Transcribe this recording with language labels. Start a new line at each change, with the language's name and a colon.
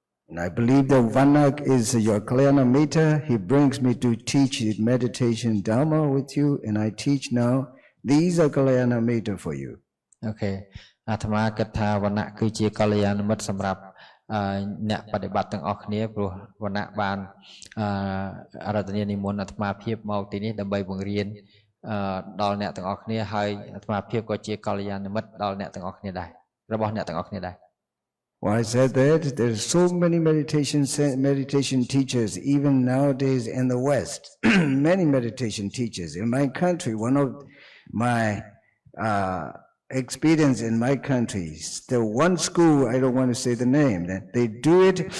English: And I believe that Vannak is your Kalyana Mitta. He brings me to teach meditation Dharma with you, and I teach now. These are Kalyana Mitta for you. Okay.
Khmer: អាត្មាគិតថាវណ្ណៈគឺជាកល្យាណមិត្តសម្រាប់អ្នកបដិបត្តិទាំងអស់គ្នាព្រោះវណ្ណៈបានអរតនានិមន្តអាត្មាភាពមកទីនេះដើម្បីបង្រៀនដល់អ្នកទាំងអស់គ្នាហើយអាត្មាភាពក៏ជាកល្យាណមិត្តដល់អ្នកទាំងអស់គ្នាដែររបស់អ្នកទាំងអស់គ្នាដែរ
English: Well, I said that there's so many meditation teachers even nowadays in the West. Many meditation teachers in my country. One of my experience in my country, the one school, I don't want to say the name, that they do it.